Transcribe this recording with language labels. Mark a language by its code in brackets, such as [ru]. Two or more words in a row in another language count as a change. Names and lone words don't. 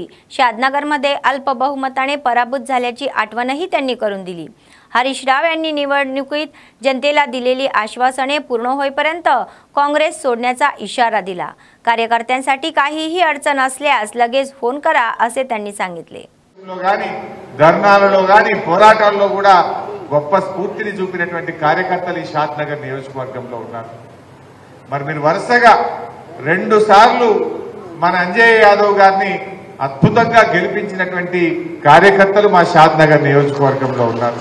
[mr] शादनगरमध्ये अल्प बहुमताने पराभूत झाल्याची आठवणही त्यांनी करून दिली। हरीश राव यांनी निवडणुकीत जनतेला दिलेली आश्वासने पूर्ण होईपर्यंत काँग्रेस सोडण्याचा इशारा दिला। कार्यकर्त्यांसाठी काहीही अडचण असल्यास लगेच फोन करा असे त्यांनी सांगितले। [te] ధర్నాలలో గాని పోరాటాల్లో కూడా గొప్ప స్ఫూర్తిని చూపినటువంటి కార్యకర్తలు ఈ షాద్నగర్ నియోజకవర్గంలో ఉన్నారు। మరి మీరు వరుసగా 2 సార్లు మన అంజయ్య యాదవ్ గారిని అద్భుతంగా గెలిపించినటువంటి కార్యకర్తలు మా షాద్నగర్ నియోజకవర్గంలో ఉన్నారు।